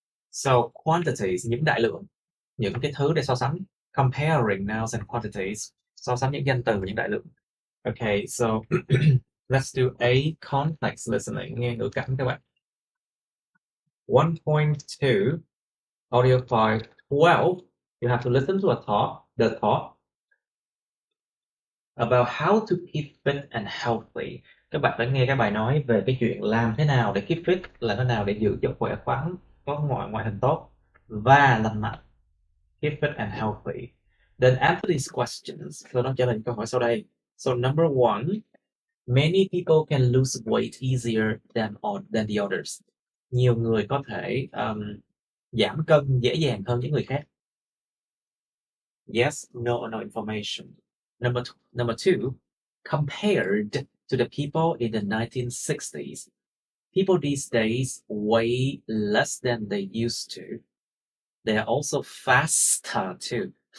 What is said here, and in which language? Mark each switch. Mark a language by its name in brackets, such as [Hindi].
[English] So quantities, [Vietnamese] những đại lượng, những cái thứ để so sánh. [English] Comparing nouns and quantities, [Vietnamese] so sánh những danh từ và những đại lượng. [English] Okay, so let's do a context listening, [Vietnamese] nghe ngữ cảnh các bạn. [English] 1.2 audio file 12, you have to listen to the talk about how to keep fit and healthy. [Vietnamese] Các bạn phải nghe cái bài nói về cái chuyện làm thế nào để keep fit, là thế nào để giữ cho khỏe khoắn, có ngoại hình tốt và lành mạnh. [English] Keep fit and healthy. Then answer these questions. [Vietnamese] Sau đó trả lời câu hỏi sau đây. [English] So number one, many people can lose weight easier than the others. [Vietnamese] Nhiều người có thể giảm cân dễ dàng hơn những người khác. [English] Yes, no information. Number two, compared to the people in the 1960s, people these days weigh less than they used to. They are also faster too.